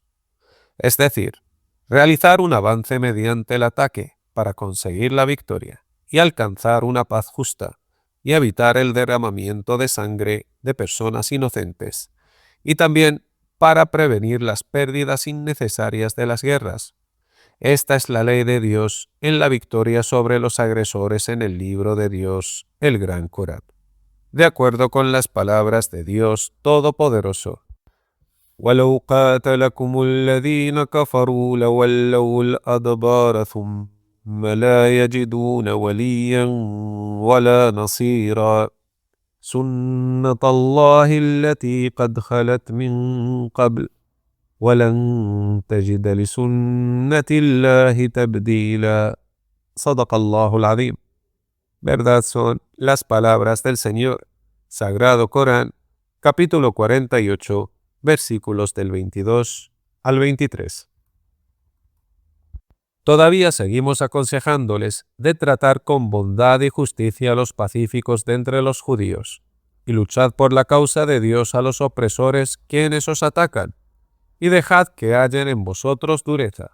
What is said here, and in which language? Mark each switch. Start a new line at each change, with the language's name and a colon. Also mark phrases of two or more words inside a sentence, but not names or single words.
Spanish: Es decir, realizar un avance mediante el ataque para conseguir la victoria y alcanzar una paz justa, y evitar el derramamiento de sangre de personas inocentes, y también para prevenir las pérdidas innecesarias de las guerras. Esta es la ley de Dios en la victoria sobre los agresores en el libro de Dios, el Gran Corán. De acuerdo con las palabras de Dios Todopoderoso.
Arabic: وَلَوْ قَاتَلَكُمُ الَّذِينَ كَفَرُوا لَوَلَّوُا الْأَدْبَارَ ثُمَّ لَا يَجِدُونَ وَلِيًّا وَلَا نَصِيرًا سُنَّةَ اللَّهِ الَّتِي قَدْ خَلَتْ مِنْ قَبْلُ وَلَنْ تَجِدَ لِسُنَّةِ اللَّهِ تَبْدِيلًا. صدق الله العظيم.
Spanish: Verdad son las palabras del Señor. Sagrado Corán, capítulo 48, versículos del 22 al 23. Todavía seguimos aconsejándoles de tratar con bondad y justicia a los pacíficos de entre los judíos, y luchad por la causa de Dios a los opresores quienes os atacan, y dejad que hallen en vosotros dureza.